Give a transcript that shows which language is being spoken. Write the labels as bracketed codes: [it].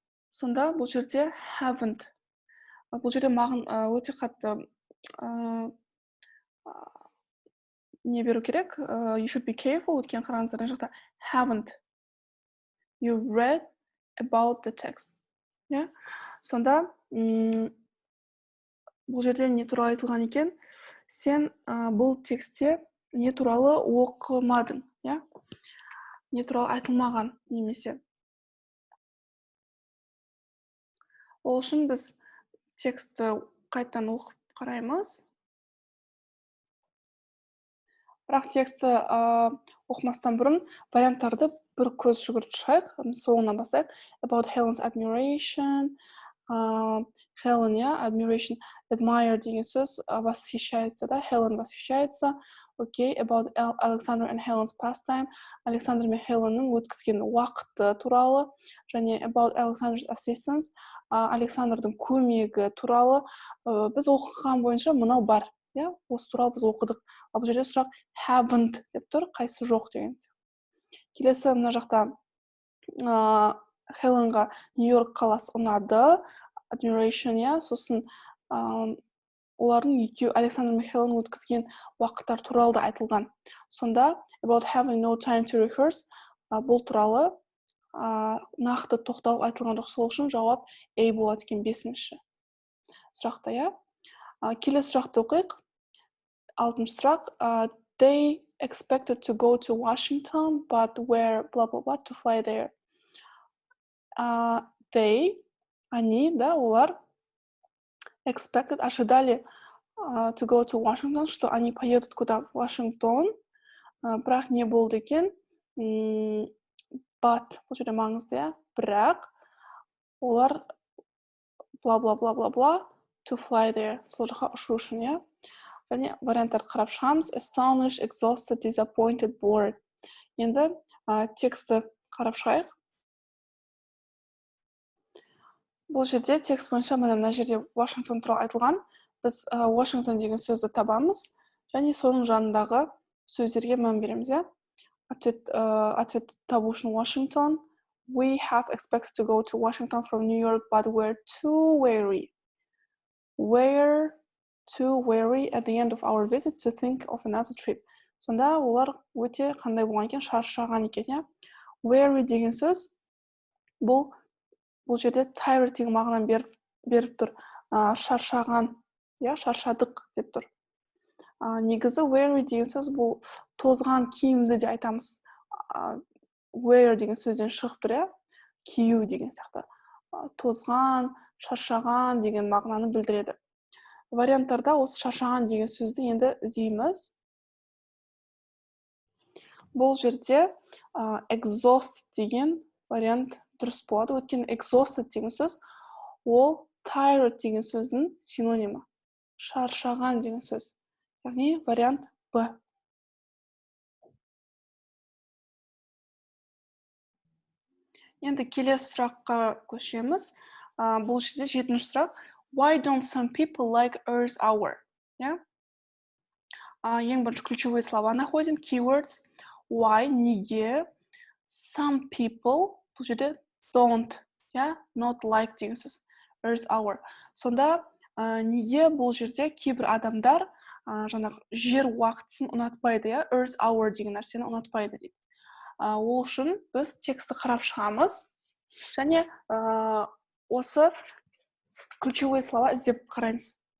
[kk] Сонда бұл жерде haven't. Бұл жерде мағын өте қатты не беру керек? [en] You should be careful. [kk] Өткен қараңыздар жақта [en] haven't you read about the text. [kk] Сонда бұл жерде не туралы айтылған екен? Сен бұл текстте не туралы оқымадың, Не туралы айтылмаған немесе. Ол үшін біз текстті қайттан оқып қараймыз. Бірақ тексті оқымастан бұрын варианттарды бір көз жүгіртіп шығайық. Соңынан бастайық. [en] About Helen's admiration. [kk] Helen, admiration, admire деген сөз восхищается, Helen восхищается. [en] Окей, about Alexander and Helen's pastime. [kk] Александр мен Хеленнің өткізген уақыты туралы. [en] Және about Alexander's assistance. [kk] Александрдың көмегі туралы. Біз оқыған бойынша мынау бар. Осы туралы біз оқыдық. Ал бұл жерде сұрақ haven't деп тұр, қайсы жоқ деген. Келесі мына жақта Хеленға Нью-Йорк қаласы ұнады. Admiration, сосын олардың екеу Александр мен Хелен өткізген уақыттар туралы да айтылған. Сонда [en] about having no time to rehearse [kk] бұл туралы нақты тоқталып айтылған жоқ. Сол үшін жауап A болады екен 5-ші сұрақта, Келесі сұрақты оқиық. 6-шы сұрақ. [en] They expected to go to Washington, but were blah blah blah to fly there. They, они, олар expected, ожидали to go to Washington, [ru] что они поедут куда? В Вашингтон. [kk] Бірақ не болды екен? But, бұл жерде маңызды, бірақ олар blah blah blah blah blah [en] to fly there. [kk] Сол жаққа ұшу үшін, Және варианттарды қарап шығамыз. [en] Astonished, exhausted, disappointed, bored. [kk] Енді тексті қарап шығайық. Бұл жерде текст бойынша мына жерде Вашингтон туралы айтылған. Біз Вашингтон деген сөзді табамыз. Және соның жанындағы сөздерге мән береміз, Ответ табу үшін Washington. [en] We have expected to go to Washington from New York, but we're too weary. We're too weary at the end of our visit to think of another trip. [kk] Сонда олар өте қандай болған екен? Шаршаған екен, Weary деген сөз бұл жерде tired деген мағынаны беріп тұр. Шаршаған, шаршадық деп тұр. Негізі weary деген сөз бұл тозған киімді де айтамыз. Wear деген сөзден шығып тұр, кию деген сияқты. Тозған, шаршаған деген мағынаны білдіреді. Варианттарда осы шаршаған деген сөзді енді іздейміз. Бұл жерде exhaust деген вариант дұрыс болады. Өйткені exhausted деген сөз ол tired деген сөздің синонимі. Шаршаған деген сөз. Яғни вариант Б. Енді келесі сұраққа көшеміз. Бұл жерде 7-ші сұрақ. [en] Why don't some people like Earth Hour? [kk] Ең бірінші [ru] ключевые слова находим. [en] Keywords. Why, неге. [kk] Some people, бұл жерде don't, not like деген сөз. [en] Earth Hour. [kk] Сонда неге бұл жерде кейбір адамдар жаңағы жер уақытысын ұнатпайды, Earth Hour деген нәрсені ұнатпайды дейді. Ол үшін біз тексті қарап шығамыз және осы [ru] ключевые слова [kk] іздеп қараймыз.